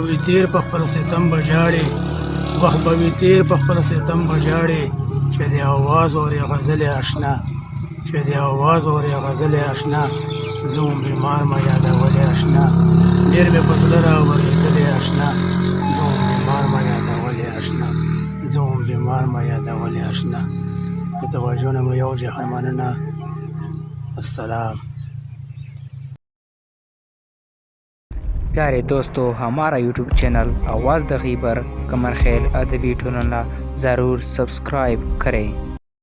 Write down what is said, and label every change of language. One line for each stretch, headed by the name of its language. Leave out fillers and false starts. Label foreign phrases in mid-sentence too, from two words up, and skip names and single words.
Pashto: وي تېر په خپل ستم به ژاړې وخت به وي تېر په خپل ستم به ژاړې چې د اواز اورې غزلې اشنا چې د اواز اورې غزلې اشنا زوم بیمار مه یادولې اشنا ډېر مې په زړه راورېدلې اشنا زوم بیمار مه یادولې اشنا زوم بیمار مه یادولې اشنا د توجه نه مو یو جهان مننه السلام
Urdu: پیارے دوستوں، ہمارا یوٹیوب چینل آواز د خیبر کمر خیر ادبی ٹونلا ضرور سبسکرائب کریں.